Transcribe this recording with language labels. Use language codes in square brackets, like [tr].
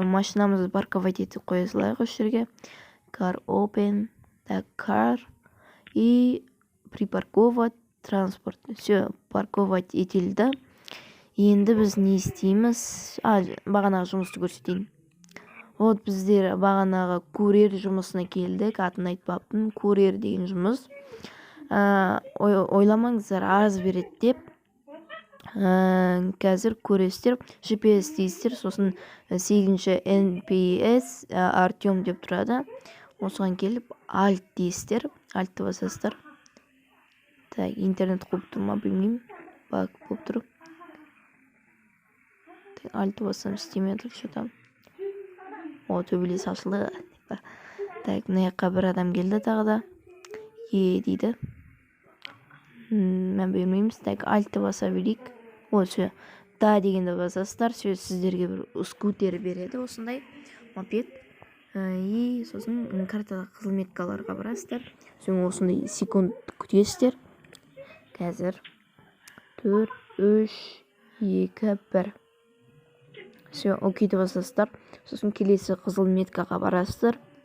[kk] Машинамызды парковать етіп қоя салайық осы жерге. [en] Car open. Так, car. [ru] И припарковать транспорт. [kk] Все. Парковать етілді. Енді біз не істейміз? Бағанағы жұмысты көрсетейін. Вот біздер бағанағы курьер жұмысына келдік. Атын айтпаппын. Курьер деген жұмыс. Ойламаңыздар, арыз береді деп. Қазір көресіздер. GPS дейсіздер. Сосын 8-ші NPS Артем деп тұрады. Осыған келіп Alt дейсіздер. Altты басасыздар. Так, интернет қойып тұр ма білмеймін. Бак болып тұр. Альты басам істемей тұр что-то. Төбелес ашылды. Так, мына жаққа бір адам келді тағы да. Дейді. Мен білмейміз. Так, альты баса берейік. Все. Да дегенде басасыздар. Сіздерге бір скутер береді осындай. Мопед. И сосын картада қызметкаларға барасыздар. Соң осындай секунд күтесіздер. Қазір 4, 3, 2, 1. Все, окейді басасыздар. Сосын келесі қызыл меткаға барасыздар.